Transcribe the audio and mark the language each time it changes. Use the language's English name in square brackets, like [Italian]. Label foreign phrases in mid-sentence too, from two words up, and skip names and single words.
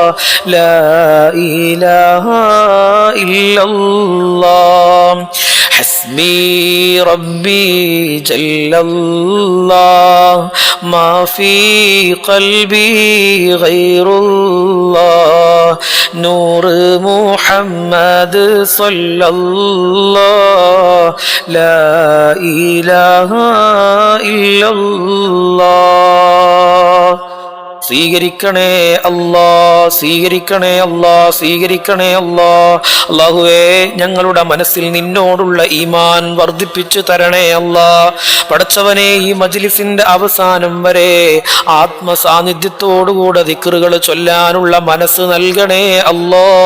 [Arabic] لا إله إلا الله حسبي ربي جل الله ما في قلبي غير الله نور محمد صلى الله لا إله إلا [Malayalam] الله സ്വീകരിക്കണേ അല്ലാ, സ്വീകരിക്കണേ അല്ലാ, സ്വീകരിക്കണേ അല്ലാ. അല്ലാഹുവേ, ഞങ്ങളുടെ മനസ്സിൽ നിന്നോടുള്ള ഈമാൻ വർദ്ധിപ്പിച്ചു തരണേ അല്ലാ. പടച്ചവനെ, ഈ മജ്ലിസിന്റെ അവസാനം വരെ ആത്മസാന്നിധ്യത്തോടുകൂടെ ദിക്റുകൾ ചൊല്ലാനുള്ള മനസ്സ് നൽകണേ അല്ലാ.